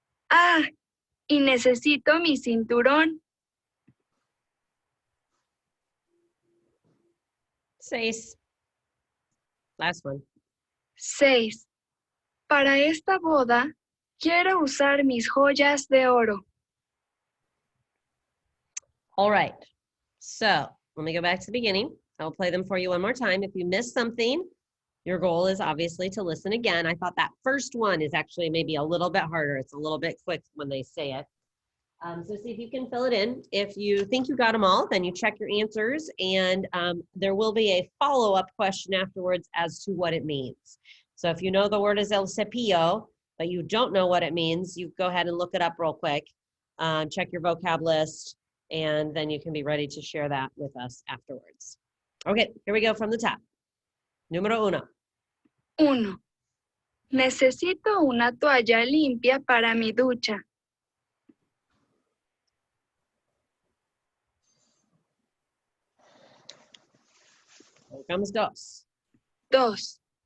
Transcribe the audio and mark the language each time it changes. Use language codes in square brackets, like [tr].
[es] Ah, y necesito mi cinturón. [en] 6. Last one. 6. [es] Para esta boda, quiero usar mis joyas de oro. [en] All right, so let me go back to the beginning. I'll play them for you one more time. If you missed something, your goal is obviously to listen again. I thought that first one is actually maybe a little bit harder. It's a little bit quick when they say it. So see if you can fill it in. If you think you got them all, then you check your answers, and there will be a follow-up question afterwards as to what it means. So if you know the word is el cepillo, but you don't know what it means, you go ahead and look it up real quick, check your vocab list, and then you can be ready to share that with us afterwards. Okay, here we go from the top. [es] Número 1. [en] 1. [es] Necesito una toalla limpia para mi ducha. [en] Here comes dos. 2.